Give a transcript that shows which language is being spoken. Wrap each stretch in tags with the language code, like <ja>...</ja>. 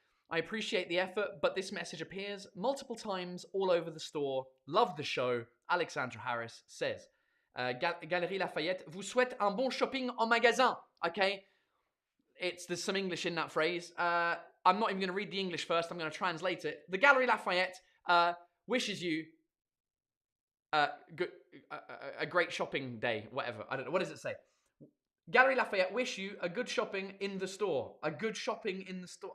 <en>I appreciate the effort, but this message appears multiple times all over the store. Love the show. Alexandra Harris says.</en> <fr>Galeries Lafayette vous souhaite un bon shopping en magasin.</fr> <en>Okay? There's some English in that phrase. I'm not even going to read the English first. I'm going to translate it. The Galeries Lafayette wishes you a great shopping day, whatever. I don't know. What does it say? Galeries Lafayette wish you a good shopping in the store. A good shopping in the store.</en>